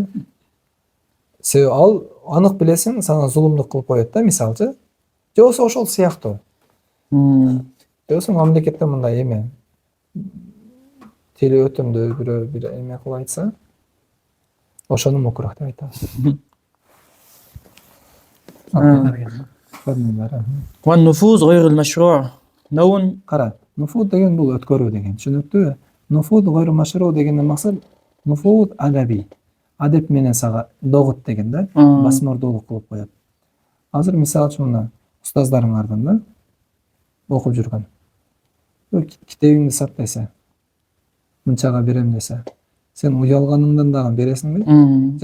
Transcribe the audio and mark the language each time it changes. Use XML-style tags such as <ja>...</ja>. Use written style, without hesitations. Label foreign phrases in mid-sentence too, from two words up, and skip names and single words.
<ky>Себеби ал анык билесиң, сага зулумдук кылып коет да, мисалчы. Же болбосо ошол сыяктуу. Же болбосо мамлекетте мындай эме теле өтүмдүү бирөө бир эме кылып айтса, ошону мукрох деп айтабыз.</ky> <ar>والنفوذ غير المشروع نوع</ar> <ky>Кара, нуфуд деген бул өткөрүү деген. Түшүнүктүүбү?</ky> <ar>نفوذ غير مشروع</ar> <ky>дегенден максат</ky> <ar>نفوذ أدبي.</ar> <ky>Адеп менен сага догут деген да, басмырдуулук кылып коет. Азыр мисалы үчүн мына устаздарыңардан да окуп жүргөн. Китебиңди сат десе, мынчага берем десе, сен уялганыңдан дагы бересиңби?</ky>